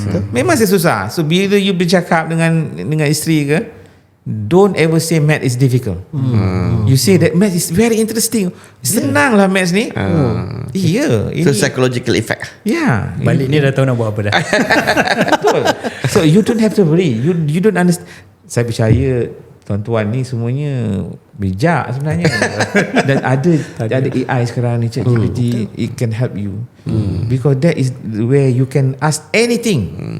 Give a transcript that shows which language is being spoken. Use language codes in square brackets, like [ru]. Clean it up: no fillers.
[ms] Memang saya susah. So bila you bercakap dengan isteri ke, [en] don't ever say math is difficult. You say that math is very interesting. [ms] Senang lah math ni. Iya. [en] So psychological effect. [ms] Ya. Balik ni dah tahu nak buat apa dah. Betul. [en] So you don't have to worry. You don't understand. [ms] Saya percaya tuan-tuan ni semuanya bijak sebenarnya. Dan ada AI sekarang ni, ChatGPT, [en] it can help you. Because that is where you can ask anything.